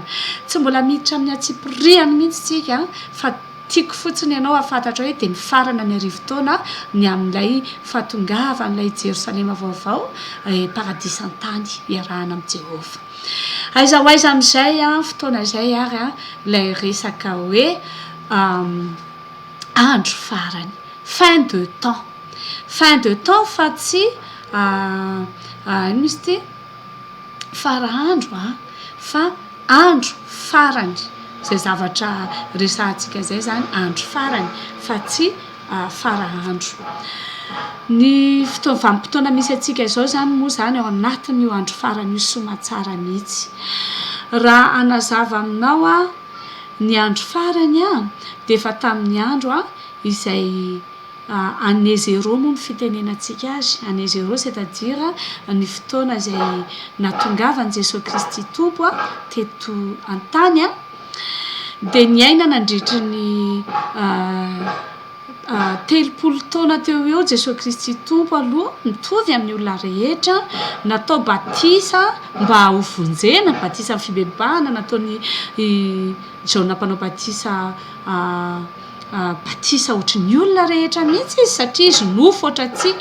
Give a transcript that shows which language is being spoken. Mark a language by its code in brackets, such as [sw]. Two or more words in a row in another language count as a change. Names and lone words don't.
[mg] Tsy mbola miditra amin'ny atsipiriany mihitsy tsika fa tiako fotsiny ianao afantatra hoe dia ny farana ny 10 taona ny amin'ilay fahatongavan'ilay Jerosalema vaovao paradisa an-tany iarahana amin'ny Jehovah. Aiza ho aiza amin'izay fotoana izay ary ilay resaka hoe andro farany, [fr] fin de temps [mg] fa tsy ino izy ity farahandro fa andro farany. Zay zavatra resahantsika zay zany andro farany fa tsy farahandro. Ny vanim-potoana misy atsika izao zany moa zany ao anatin'io andro farany io somatsara mihitsy. Raha anazava aminao ny andro farany dia efa tamin'ny andro izay [fr] année zéro [mg] moa ny fitenenantsika azy. [fr] Année zéro c'est-à-dire [mg] ny fotoana izay natongavan'i Jesosy Kristy tompo teto an-tany dia niaina nandritry ny 30 taona teo eo Jesosy Kristy tompo aloha mitovy amin'ny olona rehetra, natao batisa mba ho vonjena, batisa amin'ny fibebahana nataony Jaona mpanao batisa batisa ohatry ny olona rehetra mihitsy izy satria izy nofo ohatry atsika.